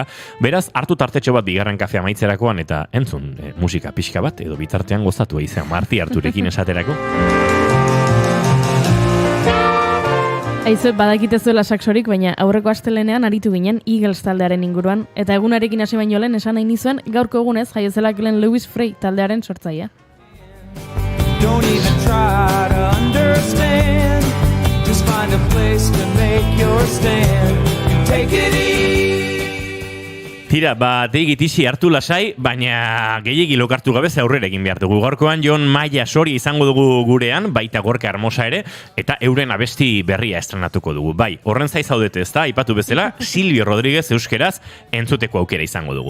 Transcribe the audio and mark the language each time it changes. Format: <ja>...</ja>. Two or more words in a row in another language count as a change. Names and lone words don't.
<eu>Beraz, hartu tartetxo bat bigarren kafea maitzerakoan eta entzun musika pixka bat edo bitartean gozatu izan Marti Arturekin esaterako. Aizu, badakitezuela saxorik, baina aurreko astelenean aritu ginen Eagles taldearen inguruan, eta egunarekin hasi baino lehen esan nahi nizuen gaurko egunez jaiozela Glenn Lewis Frey taldearen sortzailea.</eu> <en>Don't even try to understand. Just find a place to make your stand. Take it easy.</en> <eu>Tira, deigitixi hartu lasai, baina gehiegi lokartu gabe aurrera egin behar dugu. Gaurkoan Jon Maia Sori izango dugu gurean, baita Gorka Hermosa ere, eta euren abesti berria estrenatuko dugu. Bai, horren zai zaudete ez da, aipatu bezala, Silvio Rodríguez euskeraz entzuteko aukera izango dugu.</eu>